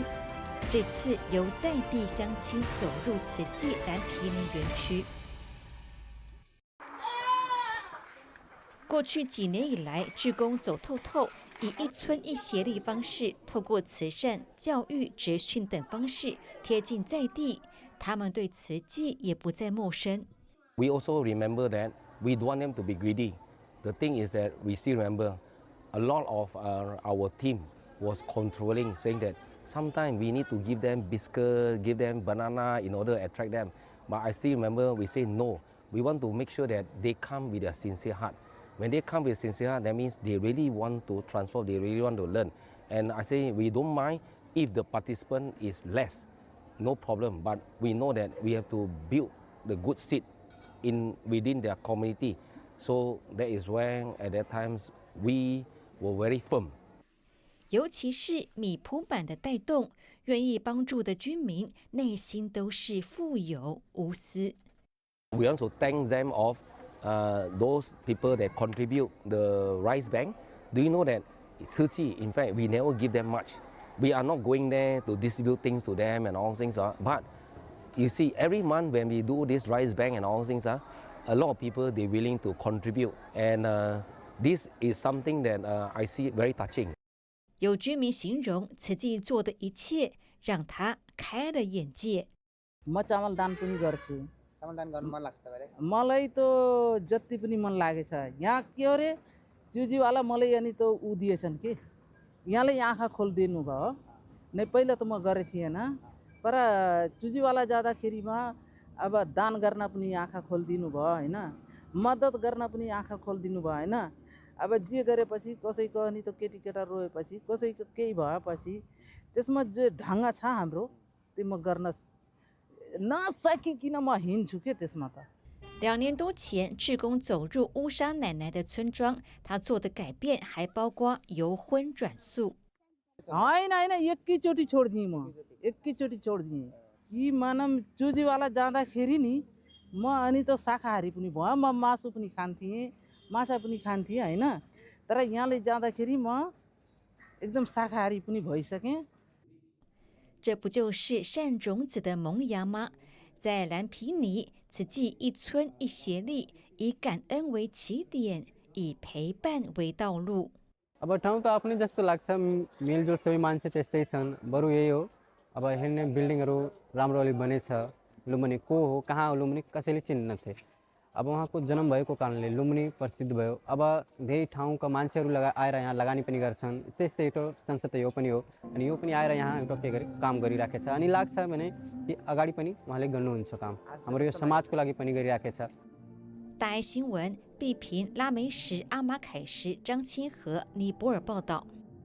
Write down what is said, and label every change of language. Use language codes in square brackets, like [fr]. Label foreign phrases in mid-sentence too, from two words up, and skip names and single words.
[zh] 这次由在地乡亲走入慈济兰皮尼园区。过去几年以来，志工走透透，以一村一协力方式，透过慈善、教育、职训等方式贴近在地。他们对慈济也不再陌生。 [en] We also remember that we don't want them to be greedy. The thing is that we still remember a lot of our team was controlling, saying that sometimes we need to give them biscuit, give them banana in order to attract them. But I still remember we say no. We want to make sure that they come with a sincere heart. When they come with sincere heart, that means they really want to transform, they really want to learn. And I say we don't mind if the participant is less, no problem. But we know that we have to build the good seed within their community. So that is when at that times we were very firm. [zh] 尤其是米普版的带动，愿意帮助的居民内心都是富有无私。 [en] We also thank them of those people that contribute the rice bank. Do you know that Tzu Chi, in fact, we never give them much. We are not going there to distribute things to them and all things. But you see, every month when we do this rice bank and all things, a lot of people, they're willing to contribute. And this is something that I see very touching. [zh] 有居民形容慈济做的一切让他开了眼界。 [ne] म चामल दान पनि गर्छु। चामल दान गर्न मन लाग्छ तपाईलाई? मलाई त जति पनि मन लागेछ। यहाँ के हो रे चुजीवाला मलाई अनि त उ दिएछन् कि यहाँले आँखा खोलिदिनु भयो। नै पहिला त म गरे थिएन, पर चुजीवाला जाँदाखेरिमा अब दान गर्न पनि आँखा खोलिदिनु भयो हैन, मद्दत गर्न पनि आँखा खोलिदिनु भयो हैन। अब जे गरेपछि कसैको अनि त केटीकेटा रोएपछि कसैको केही भएपछि त्यसमा जे ढङ्ग छ हाम्रो त्यो म गर्न नसकिकन म हिँड्छु के त्यसमा त। [zh] 2 年多前，志工走入乌沙奶奶的村庄，他做的改变还包括由荤转素。 [ne] होइन होइन एकैचोटि छोडिदिएँ म, एकैचोटि छोडिदिएँ। कि मानम चुजीवाला जाँदाखेरि नि म अनि त शाकाहारी पनि भयो, म मासु पनि खान्थेँ, माछा पनि खान्थेँ हैन। तर यहाँले जाँदाखेरि म एकदम शाकाहारी पनि भइसकेँ। [zh] 这不就是善种子的萌芽吗？在兰皮尼，慈济一村一协力，以感恩为起点，以陪伴为道路。 [ne] अब ठाउँ त आफ्नै जस्तो लाग्छ, मेलजोल सबै मान्छे त्यस्तै छन्। बरु यही हो, अब हेर्ने बिल्डिङहरू राम्रोले बनेछ, लुम्बिनी को हो कहाँ हो लुम्बिनी कसैले चिन्दैनथे। अब उहाँको जन्म भएको कारणले लुम्बिनी प्रसिद्ध भयो। अब धेरै ठाउँका मान्छेहरू आएर यहाँ लगानी पनि गर्छन्। त्यस्तै एउटा संस्था यो पनि हो, अनि यो पनि आएर यहाँ एउटा के गरे काम गरिराखेछ। अनि लाग्छ भने कि अगाडि पनि उहाँले गर्नुहुन्छ काम, हाम्रो यो समाजको लागि पनि गरिराखेछ। [zh] 大爱新闻，毕平、拉美什、阿马凯什、张清和、尼泊尔报道。